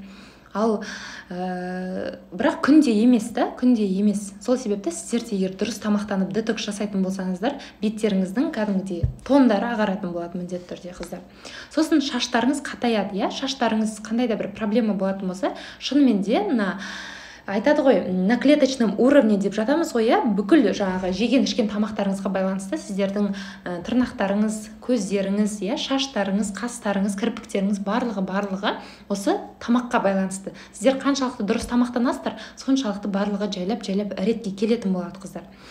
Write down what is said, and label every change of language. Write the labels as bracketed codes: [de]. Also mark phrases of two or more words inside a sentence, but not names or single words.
[kk] Ал бірақ күнде емес. Сол себепті сіздерде егер дұрыс тамақтанып детокс жасайтын болсаңыздар, беттеріңіздің кәдімгідей тондары ағаратын болады міндетті түрде қыздар. Сосын шаштарыңыз қатаяды, шаштарыңыз қандай да бір проблема болатын болса, шынымен де айтады ғой, [ru] на клеточном уровне [kk] деп жатамыз ғой, бүкіл жаңағы жеген ішкен тамақтарыңызға байланысты сіздердің тырнақтарыңыз, көздеріңіз, шаштарыңыз, қастарыңыз, кірпіктеріңіз барлығы осы тамаққа байланысты. Сіздер қаншалықты дұрыс тамақтанасыздар, соншалықты барлығы жайлап ретке келетін болады қыздар.